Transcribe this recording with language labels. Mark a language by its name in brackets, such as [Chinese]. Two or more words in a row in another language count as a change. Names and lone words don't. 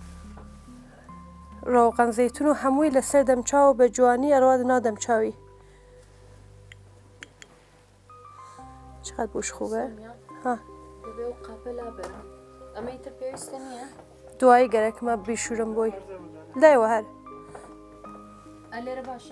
[Central Kurdish] ڕۆغەن زەیتون و هەمووی لەسەر دەمچاو بە جوانی ئەڕوا ناو دەمچاوی [Persian] چقدر بوش خوبه؟ [Central Kurdish] ها دەبێ و قاپە لابێرە ئەمە ئیتر پێویستە نییە؟ دوایی گەرەکمە بیشورم بۆی لایەوە هەر لێرە باشە؟